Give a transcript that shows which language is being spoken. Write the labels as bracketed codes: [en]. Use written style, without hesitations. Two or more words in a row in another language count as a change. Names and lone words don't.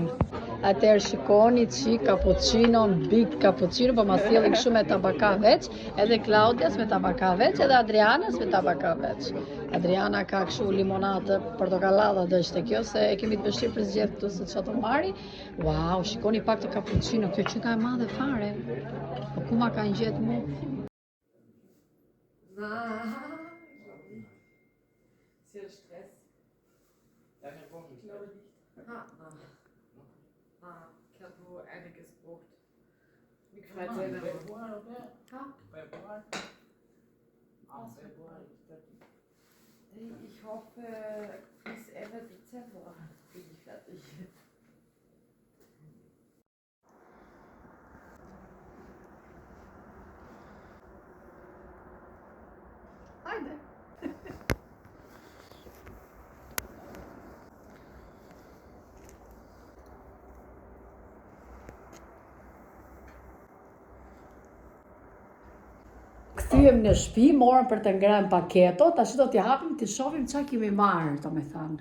[sq] Atëherë shikoni çik cappuccinon, [en] big cappuccino, [sq] po ma sjellin kështu me tabaka veç, edhe Klaudias me tabaka veç, edhe Adrianas me tabaka veç. Adriana ka kështu limonadë portokallada dhe është kjo se e kemi të vështirë për zgjedh këtu se çfarë të marri. Wow, shikoni pak të cappuccino, kjo që ka e madhe fare. Po ku ma ka ngjet mu? [de] Sehr Stress. Ja, ich glaube nicht. Ich habe nur einiges gebraucht. Wie gefällt es dir? Februar, oder? Ha? Februar? Februar. Ich hoffe, bis Ende Dezember bin ich fertig. [sq] Hajde. Kthyem në shtëpi, morëm për të ngrënë paketo, tash do t'i hapim të shohim çfarë kemi marrë, domethënë.